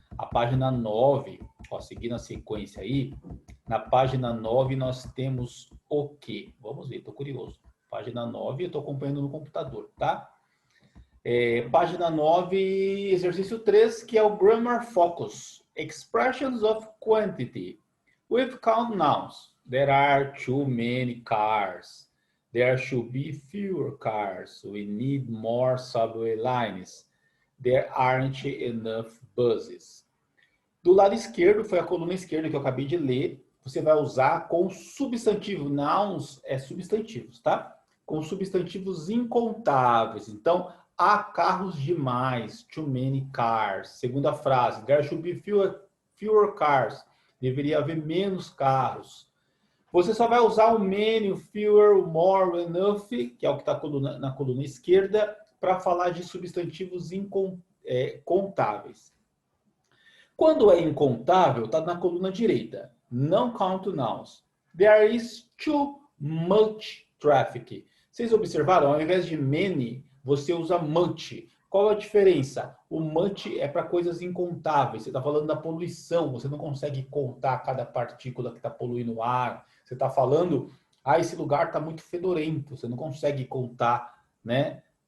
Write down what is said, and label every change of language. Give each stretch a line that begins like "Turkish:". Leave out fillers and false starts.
Portuguese: A página 9, ó, seguindo a sequência aí, na página 9 nós temos o quê? Vamos ver, estou curioso. Página 9, eu estou acompanhando no computador, tá? Página 9, exercício 3, que é o Grammar Focus.
English: Expressions of quantity. With count nouns. There are too many cars. There should be fewer cars. We need more subway lines. There aren't enough buses.
Portuguese: Do lado esquerdo, foi a coluna esquerda que eu acabei de ler. Você vai usar com substantivo. Nouns é substantivos, tá? Com substantivos incontáveis. Então, há carros demais.
English: Too many cars.
Portuguese: Segunda frase.
English: There should be fewer cars.
Portuguese: Deveria haver menos carros. Você só vai usar o many, o fewer, o more, o enough, que é o que está na coluna esquerda, para falar de substantivos incontáveis. Quando é incontável, está na coluna direita. Não
English: count nouns. There is too much traffic.
Portuguese: Vocês observaram? Ao invés de many, você usa much. Qual a diferença? O much é para coisas incontáveis. Você está falando da poluição. Você não consegue contar cada partícula que está poluindo o ar. Você está falando, esse lugar está muito fedorento. Você não consegue contar, né?